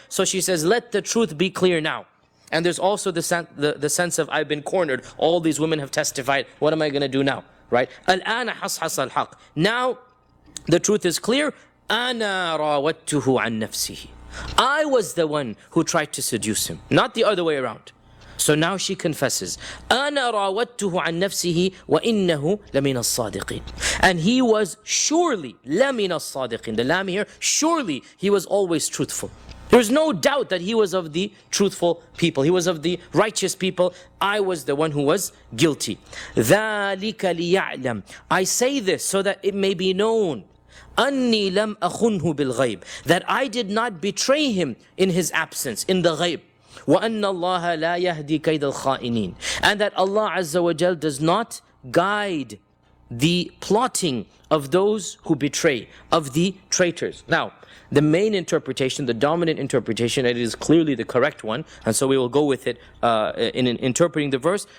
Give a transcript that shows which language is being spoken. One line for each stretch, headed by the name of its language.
English: So she says, let the truth be clear now. And there's also the sense of, I've been cornered. All these women have testified. What am I going to do now? Right?
Arabic: الآن حصحص الحق.
English: Now, the truth is clear.
Arabic: أنا راودته عن نفسه.
English: I was the one who tried to seduce him, not the other way around. So now she confesses.
Arabic: أنا راودته عن نفسه وإنه لمن الصادقين.
English: And he was surely
Arabic: لمن الصادقين.
English: The lam here, surely he was always truthful. There's no doubt that he was of the truthful people. He was of the righteous people. I was the one who was guilty.
Arabic: ذلك ليعلم.
English: I say this so that it may be known.
Arabic: أني لم أخنه بالغيب.
English: That I did not betray him in his absence, in the ghaib.
Arabic: وأن الله لا يهدي كيد الخائنين.
English: And that Allah Azza wa Jal does not guide the plotting of those who betray, of the traitors. Now, the main interpretation, the dominant interpretation, it is clearly the correct one, and so we will go with it in interpreting the verse.